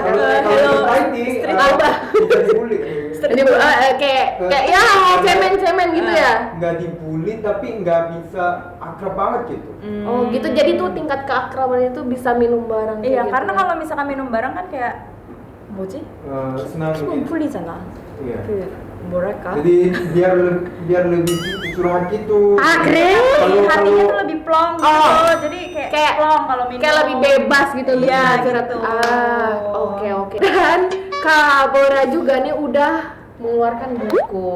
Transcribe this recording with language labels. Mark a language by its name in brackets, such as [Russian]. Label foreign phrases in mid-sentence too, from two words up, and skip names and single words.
[Indonesian] Kalau Taiti bisa dibully. kayak ya cemen gitu ya. Nggak dibully tapi nggak bisa akrab banget gitu. Oh gitu, jadi tuh tingkat keakraban itu bisa minum bareng kayak Iya, gitu karena ya. kalau misalkan minum bareng kan kayak 뭐지? Senang gitu. [Korean] 풀리잖아. [Indonesian] Iya. [Korean] 그 뭐랄까? [Indonesian] Jadi biar lebih curhat gitu. keren. Hatinya tuh lebih plong gitu. Oh. Jadi kayak Kayak- plong kalau minum. Kayak lebih bebas gitu lebih Iya, curhat. gitu. Oke. Dan Kak Bora juga nih udah mengeluarkan buku.